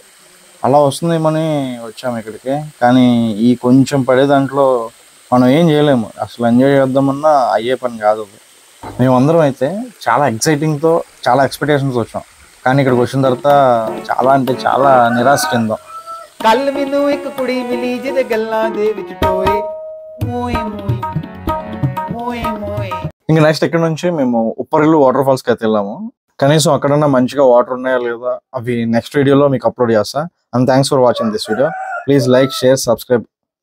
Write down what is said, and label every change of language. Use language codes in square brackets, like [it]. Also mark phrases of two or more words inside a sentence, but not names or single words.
[te] అలా వస్తుందేమని వచ్చాము ఇక్కడికి. కానీ ఈ కొంచెం పడే దాంట్లో మనం ఏం చేయలేము. అసలు ఎంజాయ్ చేద్దామన్నా అయ్యే పని కాదు. మేమందరం అయితే చాలా ఎక్సైటింగ్తో చాలా ఎక్స్పెక్టేషన్స్ వచ్చాం. కానీ ఇక్కడికి వచ్చిన తర్వాత చాలా అంటే చాలా నిరాశ చెందాం. [pa] ਕੱਲ ਮੈਨੂੰ ਇੱਕ ਕੁੜੀ ਮਿਲੀ ਜਿਹਦੇ ਗੱਲਾਂ ਦੇ ਵਿੱਚ ਟੋਏ ਮੋਏ ਮੋਏ మోయే మోయే. [te] ఇంకా నెక్స్ట్ ఇక్కడ నుంచి మేము ఉప్పరిల్లు [en] water falls [te] కి అయితే వెళ్ళాము. కనీసం అక్కడన్నా మంచిగా వాటర్ ఉన్నాయా లేదా అవి నెక్స్ట్ వీడియోలో మీకు అప్లోడ్ చేస్తా. [en] And thanks for watching this video. Please like, share, subscribe